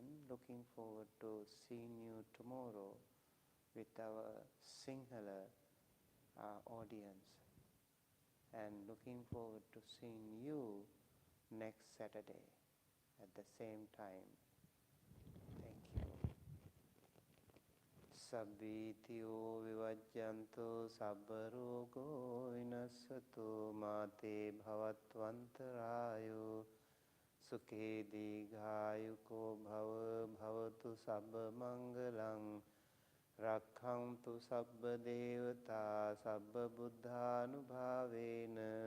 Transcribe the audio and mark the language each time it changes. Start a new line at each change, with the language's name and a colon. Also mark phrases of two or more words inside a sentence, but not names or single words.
English: Looking forward to seeing you tomorrow with our Sinhala audience, and looking forward to seeing you next Saturday at the same time. Thank you.
Pali: Sabbitiyo vivajjanto sabbarogo vinassato mate bhavattvantarayo sukhe digayuko bhavatu sabba mangalang Rakhantu sabba devata sabba buddhanubhavena